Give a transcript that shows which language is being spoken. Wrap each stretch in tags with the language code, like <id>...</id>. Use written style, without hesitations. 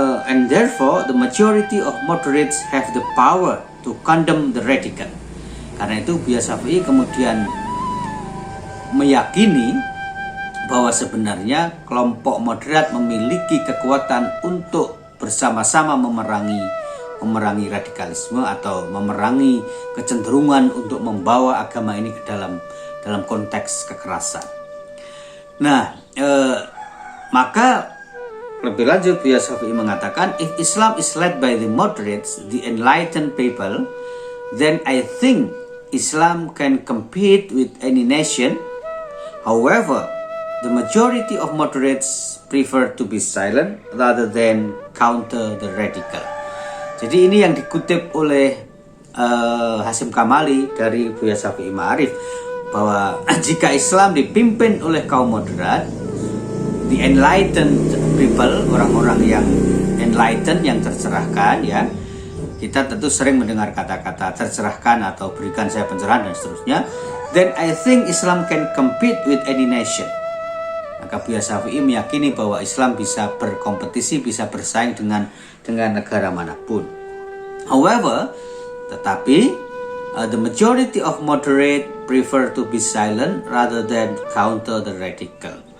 <en>And therefore the majority of moderates have the power to condemn the radical.</en> <id>Karena itu Buya Syafi'i kemudian meyakini bahwa sebenarnya kelompok moderat memiliki kekuatan untuk bersama-sama memerangi radikalisme atau memerangi kecenderungan untuk membawa agama ini ke dalam konteks kekerasan. Nah, maka lebih lanjut Buya Syafi'i mengatakan,</id> <en>if Islam is led by the moderates, the enlightened people, then I think Islam can compete with any nation. However, the majority of moderates prefer to be silent rather than counter the radical.</en> <id>Jadi ini yang dikutip oleh Hasyim Kamali dari Buya Syafi'i Ma'arif, bahwa jika Islam dipimpin oleh kaum moderat,</id> <en>the enlightened people,</en> <id>orang-orang yang enlightened, yang tercerahkan ya. Kita tentu sering mendengar kata-kata tercerahkan atau berikan saya pencerahan dan seterusnya.</id> <en>Then I think Islam can compete with any nation.</en> <id>Maka Buya Syafi'i meyakini bahwa Islam bisa berkompetisi, bisa bersaing dengan negara manapun.</id> <en>However, tetapi the majority of moderate prefer to be silent rather than counter the radical.</en>